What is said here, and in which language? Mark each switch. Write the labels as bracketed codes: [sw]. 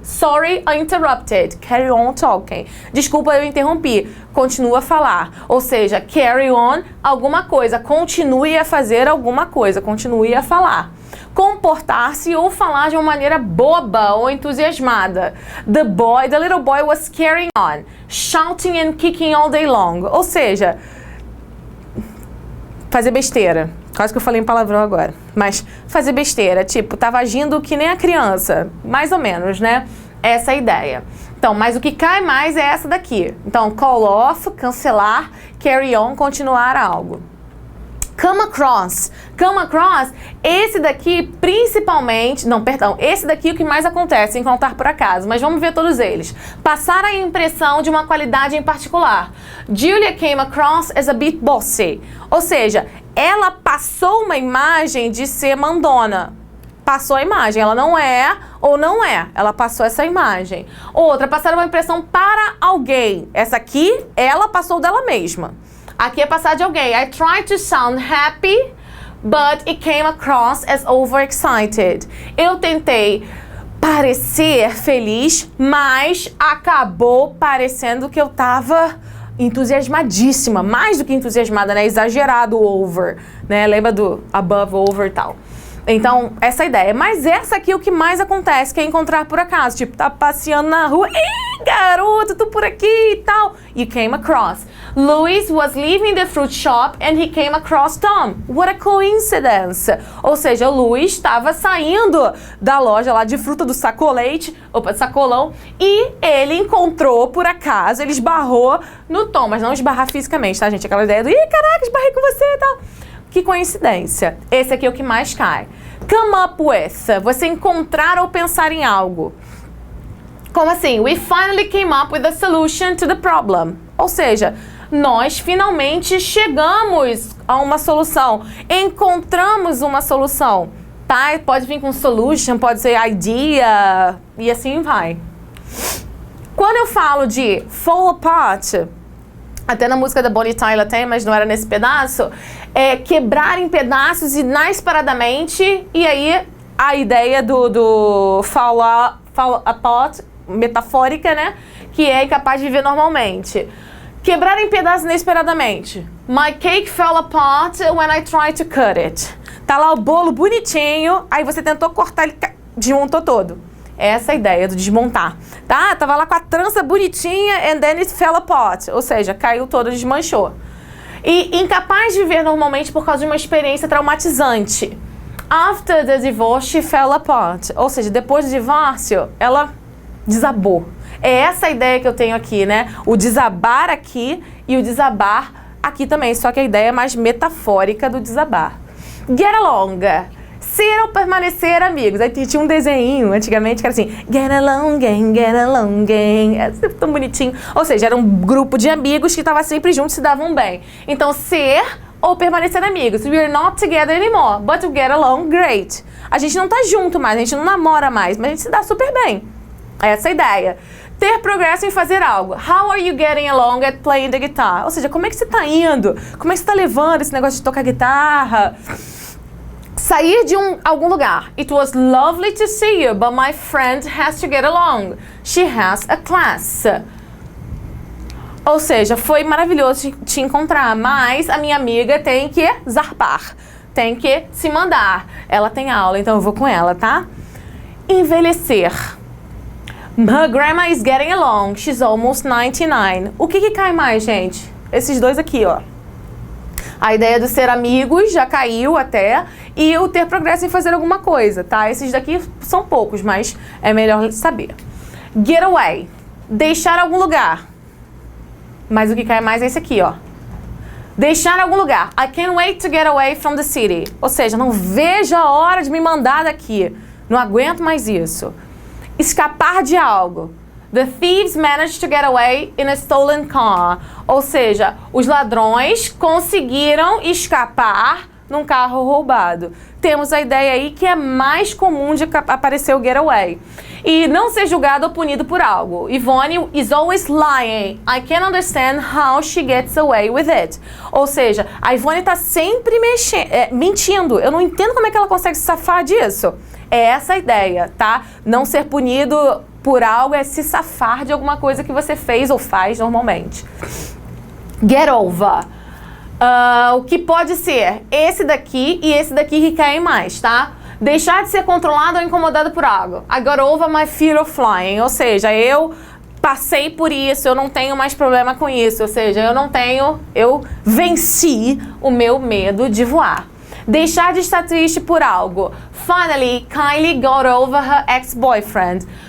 [en] Sorry, I interrupted. Carry on talking. [pt] Desculpa, eu interrompi. Continua a falar. Ou seja, carry on alguma coisa. Continue a fazer alguma coisa. Continue a falar. Comportar-se ou falar de uma maneira boba ou entusiasmada. [en] The little boy was carrying on. Shouting and kicking all day long. [pt] Ou seja, fazer besteira. Quase que eu falei em palavrão agora. Mas fazer besteira, tipo, tava agindo que nem a criança. Mais ou menos, né? Essa é a ideia. Então, mas o que cai mais é essa daqui. Então, call off, cancelar, carry on, continuar algo. Come across. Come across, esse daqui principalmente... Não, perdão. Esse daqui é o que mais acontece, encontrar por acaso. Mas vamos ver todos eles. Passar a impressão de uma qualidade em particular. [en] Julia came across as a bit bossy. [pt] Ou seja, ela passou uma imagem de ser mandona. Passou a imagem. Ela não é ou não é. Ela passou essa imagem. Outra, passar uma impressão para alguém. Essa aqui, ela passou dela mesma. Aqui é passar de alguém. [en] I tried to sound happy, but it came across as overexcited. [pt] Eu tentei parecer feliz, mas acabou parecendo que eu tava entusiasmadíssima, mais do que entusiasmada, né? Exagerado over, né? Lembra do above, over e tal. Então, essa ideia. Mas essa aqui é o que mais acontece, que é encontrar por acaso. Tipo, tá passeando na rua, ei, garoto, tô por aqui e tal. [en] You came across. Louis was leaving the fruit shop and he came across Tom. What a coincidence. [pt] Ou seja, o Louis estava saindo da loja lá de fruta do sacolete, sacolão, e ele encontrou por acaso, ele esbarrou no Tom, mas não esbarrar fisicamente, tá, gente? Aquela ideia do, ih, caraca, esbarrei com você e tal. Que coincidência. Esse aqui é o que mais cai. Come up with. Você encontrar ou pensar em algo. Como assim? [en] We finally came up with a solution to the problem. [pt] Ou seja, nós finalmente chegamos a uma solução. Encontramos uma solução. Tá? Pode vir com solution, pode ser idea, e assim vai. Quando eu falo de fall apart, até na música da Bonnie Tyler tem, mas não era nesse pedaço, é quebrar em pedaços inesperadamente, e aí a ideia do fall apart, metafórica, né, que é incapaz de viver normalmente. Quebrar em pedaços inesperadamente. [en] My cake fell apart when I tried to cut it. [pt] Tá lá o bolo bonitinho, aí você tentou cortar, ele desmontou todo. Essa é a ideia do desmontar, tá? Tava lá com a trança bonitinha [en] and then it fell apart. [pt] Ou seja, caiu todo, desmanchou. E incapaz de viver normalmente por causa de uma experiência traumatizante. [en] After the divorce, she fell apart. [pt] Ou seja, depois do divórcio, ela desabou. É essa a ideia que eu tenho aqui, né? O desabar aqui e o desabar aqui também. Só que a ideia é mais metafórica do desabar. Get along. Ser ou permanecer amigos. Aí tinha um desenho antigamente que era assim, [en] get along, gang, get along, gang. [pt] É sempre tão bonitinho. Ou seja, era um grupo de amigos que estavam sempre juntos e se davam bem. Então, ser ou permanecer amigos. [en] We're not together anymore, but we get along great. [pt] A gente não tá junto mais, a gente não namora mais, mas a gente se dá super bem. Essa é a ideia. Ter progresso em fazer algo. [en] How are you getting along at playing the guitar? [pt] Ou seja, como é que você tá indo? Como é que você tá levando esse negócio de tocar guitarra? Sair de algum lugar. [en] It was lovely to see you, but my friend has to get along. She has a class. [pt] Ou seja, foi maravilhoso te encontrar, mas a minha amiga tem que zarpar. Tem que se mandar. Ela tem aula, então eu vou com ela, tá? Envelhecer. [en] Her grandma is getting along. She's almost 99. [pt] O que cai mais, gente? Esses dois aqui, ó. A ideia do ser amigos já caiu até, e o ter progresso em fazer alguma coisa, tá? Esses daqui são poucos, mas é melhor saber. Get away. Deixar algum lugar. Mas o que cai mais é esse aqui, ó. Deixar algum lugar. [en] I can't wait to get away from the city. [pt] Ou seja, não vejo a hora de me mandar daqui. Não aguento mais isso. Escapar de algo. [en] The thieves managed to get away in a stolen car. [pt] Ou seja, os ladrões conseguiram escapar num carro roubado. Temos a ideia aí que é mais comum de aparecer o getaway. E não ser julgado ou punido por algo. [en] Yvonne is always lying. I can't understand how she gets away with it. [pt] Ou seja, a Yvonne tá sempre mentindo. Eu não entendo como é que ela consegue se safar disso. É essa a ideia, tá? Não ser punido por algo é se safar de alguma coisa que você fez ou faz normalmente. Get over. O que pode ser esse daqui e esse daqui que caem mais, tá? Deixar de ser controlado ou incomodado por algo. [en] I got over my fear of flying. [pt] Ou seja, eu passei por isso, eu não tenho mais problema com isso. Ou seja, eu venci o meu medo de voar. Deixar de estar triste por algo. [en] Finally, Kylie got over her ex-boyfriend.